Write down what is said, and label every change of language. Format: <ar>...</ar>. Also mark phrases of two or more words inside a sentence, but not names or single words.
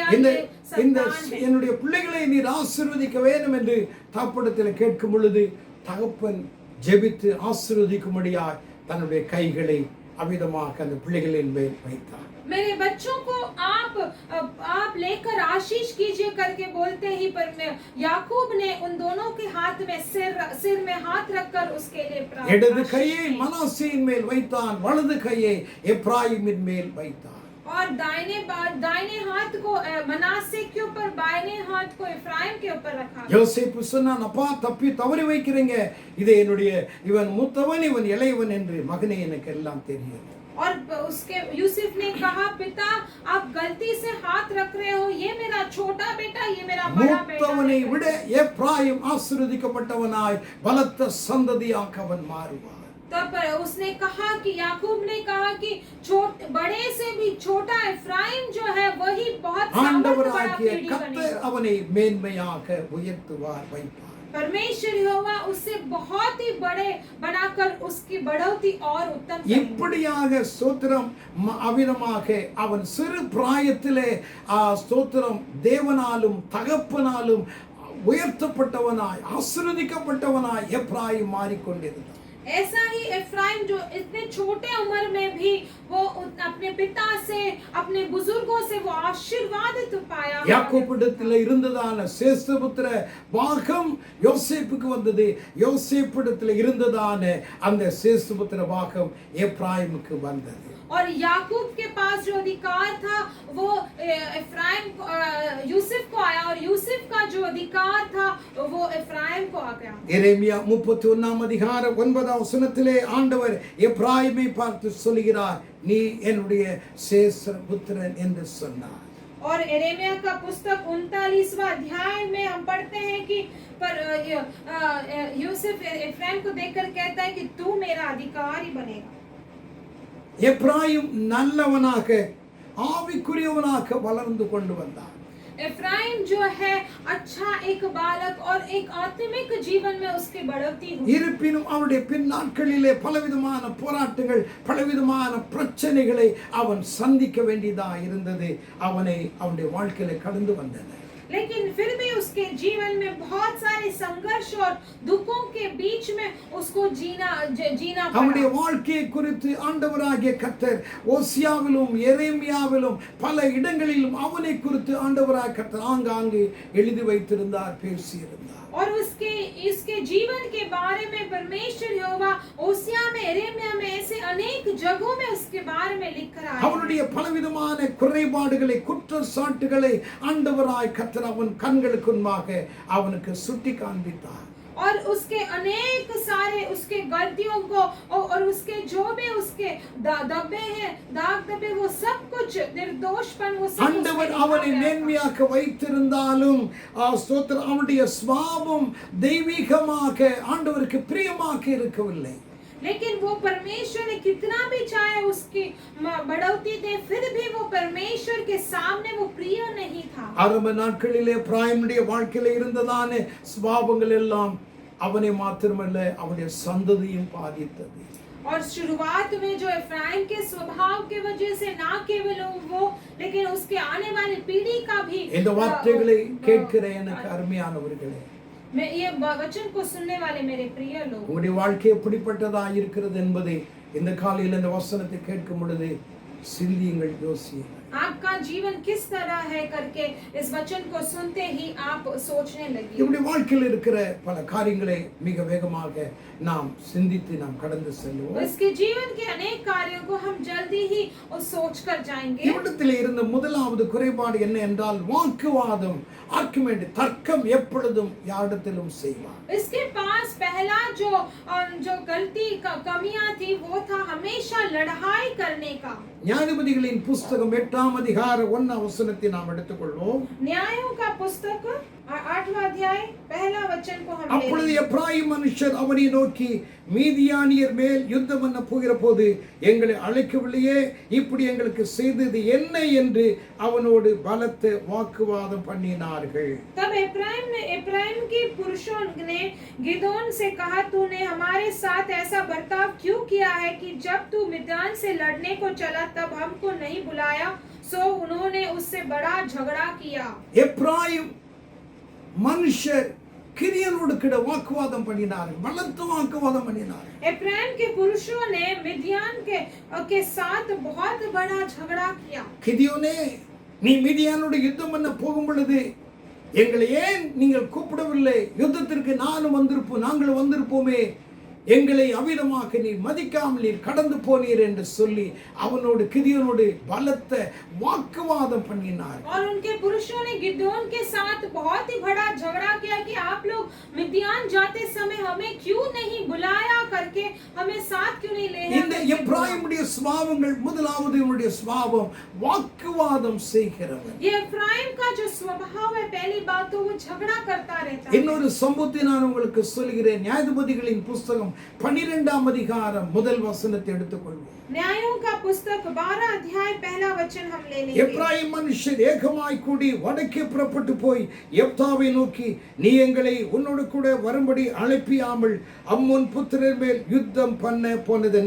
<ta>இந்த</ta> <hi>ये संतान है।</hi> <ta>என்னுடைய பிள்ளைகளை நீர் ஆசீர்வதிக்க வேண்டும் என்று தகப்பனிடத்தில் கேட்கும் பொழுது தகப்பன் ஜெபித்து ஆசீர்வதிக்கும்படியாய் தன்னுடைய கைகளை அமிதமாக அந்த பிள்ளைகளின் மேல் வைத்தார்.</ta> <hi>मेरे बच्चों को आप लेकर आशीष कीजिए करके बोलते ही पर याकूब ने उन दोनों के हाथ में सिर में हाथ रखकर उसके लिए</hi> <ta>இடது கையை மனாசேயின் மேல் வைத்தான், வலது கையை எப்ராயிமின் மேல் வைத்தான்.</ta> <hi>और दाहिने हाथ को मनासे के ऊपर, बाएं हाथ को एफ्राइम के ऊपर रखा।</hi> <ta>யோசேப்பு சொன்னான், அப்பா தவறி வைக்கிறீங்க, இது என்னுடைய இவன் மூத்தவன் இவன் இளையவன் என்று. மகனே, எனக்கு எல்லாம் தெரியும்.</ta> <hi>और उसके यूसुफ ने कहा, पिता आप गलती से हाथ रख रहे हो, ये मेरा छोटा बेटा, ये मेरा बड़ा बेटा</hi> <ta>மூத்தவனை</ta> <hi>है।</hi> <ta>விட எப்ராயிம் ஆசீர்வதிக்கப்பட்டவனாய் பலத்த சந்ததியாக அவன் மாறுவான்.</ta> <hi>तब उसने कहा कि याकूब ने कहा कि बड़े से भी छोटा एफ्राइम जो है वही बहुत</hi> <ta>ஆண்டவராகிய கர்த்தர் அவனை மேன்மையாக உயர்த்துவார், வைப்பார்.</ta> <hi>परमेश्वर यहोवा उससे बहुत ही बड़े बनाकर उसकी बढ़ोतरी और उत्तम</hi> <ta>இப்படியாக ஸ்தோத்திரம் அவிதமாக அவன் சிறு பிராயத்திலே ஸ்தோத்திரம் தேவனாலும் தகப்பனாலும் உயர்த்தப்பட்டவனாய் ஆசீர்வதிக்கப்பட்டவனாய் எப்ராயிம் மாறிக்கொண்டிருந்தான்.</ta> <hi>ऐसा ही एफ्राइम जो इतने छोटे उम्र में भी वो अपने पिता से अपने बुजुर्गों से वो आशीर्वादित पाया।</hi> <ta>யாக்கோபிடத்தில் இருந்ததான சேஷ்டபுத்திர பாகம் யோசேப்புக்கு வந்தது. யோசேப்பிடத்தில் இருந்ததான அந்த சேஷ்டபுத்திர பாகம் எப்ராயிமுக்கு வந்தது.</ta> <hi>और याकूब के पास जो अधिकार था वो एफ्राइम यूसुफ को आया और यूसुफ का जो अधिकार था वो एफ्राइम को आ गया।</hi> <ta>எரேமியா 31 அதிகாரம் 9 வசனத்திலே ஆண்டவர் எப்ராயிமை பார்த்து சொல்கிறார், நீ என்னுடைய சேஷ்டபுத்திரன் என்று சொன்னார்.</ta> <hi>और एरेमिया का पुस्तक 39वां अध्याय में हम पढ़ते हैं कि पर यूसुफ एफ्राइम को देखकर कहता है कि तू मेरा अधिकारी बनेगा।</hi> <ta>எப்ராயிம் நல்லவனாக ஆவிக்குரியவனாக வளர்ந்து கொண்டு வந்தார்.</ta> <hi>एफ्राइम जो है अच्छा एक बालक और एक आत्मिक जीवन में उसकी बढ़ोतरी हुई।</hi> <ta>இருப்பினும் அவருடைய பின் நாட்களிலே பலவிதமான போராட்டங்கள் பலவிதமான பிரச்சனைகளை அவன் சந்திக்க வேண்டியதா இருந்தது. அவனுடைய வாழ்க்கையில கடந்து வந்தன.</ta> <hi>लेकिन फिर भी उसके जीवन में बहुत सारे संघर्ष और दुखों के बीच में उसको जीना</hi> <ta>அவனுடைய</ta> <hi>पड़ा।</hi> <ta>வாழ்க்கையை குறித்து ஆண்டவராகிய கர்த்தர் ஓசியாவிலும் எரேமியாவிலும் பல இடங்களிலும் அவனை குறித்து ஆண்டவராகிய கர்த்தர் ஆங்காங்கே எழுதி வைத்திருந்தார், பேசியிருந்தார்.</ta> <hi>और इसके जीवन के बारे में परमेश्वर यहोवा ओसिया में एरेमिया में ऐसे अनेक जगहों में उसके बारे में लिख कर आया।</hi> <ta>அவனுடைய பலவிதமான குறைபாடுகளை குற்றச்சாட்டுகளை ஆண்டவராகிய கர்த்தர் அவன் கண்களுக்கு முன்பாக அவனுக்கு சுட்டி காண்பித்தார்.</ta> <hi>और उसके अनेक सारे उसके गलतियों को और उसके जो भी उसके दबे हैं दाग दबे वो सब कुछ निर्दोषपन वो सब</hi> <ta>ஆண்டவர் அவனை மேன்மையாக வைத்திருந்தாலும் ஸ்தோத்திரம், அவனுடைய சுபாவம் தெய்வீகமாக ஆண்டவருக்கு பிரியமாக இருக்கவில்லை.</ta> <hi>लेकिन वो परमेश्वर ने कितना भी चाहे उसकी बढ़ोतरी दे फिर भी वो परमेश्वर के सामने वो प्रिय नहीं था।</hi> <ta>ஆரம்ப நாட்களிலே பிராயமுடைய வாழ்க்கையில இருந்ததான சுபாவங்கள் எல்லாம் அவனை மாத்திரமல்ல அவனுடைய சந்ததியும் பாதித்தது.</ta> <hi>और शुरुआत में जो एफ्राइम के स्वभाव के वजह से ना केवल वो लेकिन उसके आने वाली पीढ़ी का भी</hi> <ta>இந்த வார்த்தைகளை கேட்கிற எனக்கு அருமையானவர்களே,</ta> <hi>मैं ये वचन को सुनने वाले मेरे प्रिय लोग,</hi> <ta>உங்களுடைய வாழ்க்கை எப்படிப்பட்டதா இருக்கிறது என்பதை இந்த காலையில் இந்த வசனத்தை கேட்கும் பொழுது சிந்தியுங்கள், யோசியுங்கள்.</ta> <hi>आपका जीवन किस तरह है करके इस वचन को सुनते ही आप सोचने लगिए।</hi> <ta>இப்படி வாழ்க்கையில் இருக்கிற பல காரியங்களை மிக வேகமாக நாம் சிந்தித்து நாம் கடந்து செல்வோம்.</ta> <hi>इसके जीवन के अनेक कार्यों को हम जल्दी ही सोच कर जाएंगे।</hi> <ta>இவரிடத்தில் இருந்த முதலாவது குறைபாடு என்ன என்றால் வாக்குவாதம், ஆர்குமெண்ட், தர்க்கம் எப்பொழுதும் யாரிடத்திலும் செய்வார்.</ta> <hi>इसके पास पहला जो गलती कमियां थी वो था हमेशा लड़ाई करने का।</hi> <ta>நியாயாதிபதிகளின் புஸ்தகம் 8ஆம் அதிகாரம் 1ஆம் வசனத்தை நாம் எடுத்துக்கொள்வோம்.</ta> <hi>न्यायों का पुस्तक 8वां अध्याय पहला वचन को हम</hi> <ta>அப்பொழுது எப்ராயிம் மனுஷர் அவனை நோக்கி, மீதியானியர் மேல் யுத்தம் பண்ண போகிற போது எங்களை அழைக்கவில்லையே, இப்படி எங்களுக்கு செய்தது என்ன என்று அவனோடு பலத்த வாக்குவாதம் பண்ணினார்கள்.</ta> <hi>तब एफ्राइम के पुरुषों ने गिदोन से कहा, तूने हमारे साथ ऐसा बर्ताव क्यों किया है कि जब तू मिद्यान से लड़ने को चला तब हमको नहीं बुलाया। सो उन्होंने उससे बड़ा झगड़ा किया।</hi> <ta>எப்ராயிம் மனுஷர் கிரியனோடு கூட வாக்குவாதம் பண்ணினார்கள், பலத்த வாக்குவாதம் பண்ணினார்கள்.</ta> <hi>एफ्राइम के पुरुषों ने मिद्यान के साथ बहुत बड़ा झगड़ा किया।</hi> <ta>கிதியோனே, நீ மிதியானோடு யுத்தம் பண்ண போகும் பொழுது எங்களை ஏன் நீங்கள் கூப்பிடவில்லை? யுத்தத்திற்கு நாங்கள் வந்திருப்போமே, எங்களை அவிதமாக நீர் மதிக்காமல் நீர் கடந்து போனீர் என்று சொல்லி அவனோடு கிதியோனோடு பலத்த வாக்குவாதம் பண்ணினார்.</ta> <hi>और उनके पुरुषों ने गिदोन के साथ बहुत ही बड़ा झगड़ा किया कि आप लोग मिद्यान जाते समय हमें क्यों नहीं बुलाया करके, हमें साथ क्यों नहीं ले आए।</hi> <ta>இந்த எப்ராயிமுடைய சுபாவங்கள், முதலாவது இவனுடைய சுபாவம் வாக்குவாதம் செய்கிறவன்.</ta> <hi>ये एफ्राइम का जो स्वभाव है, पहली बात तो वो झगड़ा करता रहता है।</hi> <ta>இன்னொரு சம்பவத்தை நான் உங்களுக்கு சொல்கிறேன். நியாயாதிபதிகளின் புஸ்தகம் 12ஆம் அதிகாரம் முதல் வசனத்தை எடுத்துக்கொள்வோம்.</ta> <hi>न्यायों का पुस्तक 12 अध्याय पहला वचन हम ले लेंगे।</hi> <ta>எப்ராயிம் மனுஷர் ஏகமாய் கூடி வடக்கே புறப்பட்டு போய் யெப்தாவை நோக்கி, நீ எங்களை உன்னோடு கூட வரும்படி அழைப்பியாமல் அம்மோன் புத்திரர் மேல் யுத்தம் பண்ண போனதென்ன?</ta>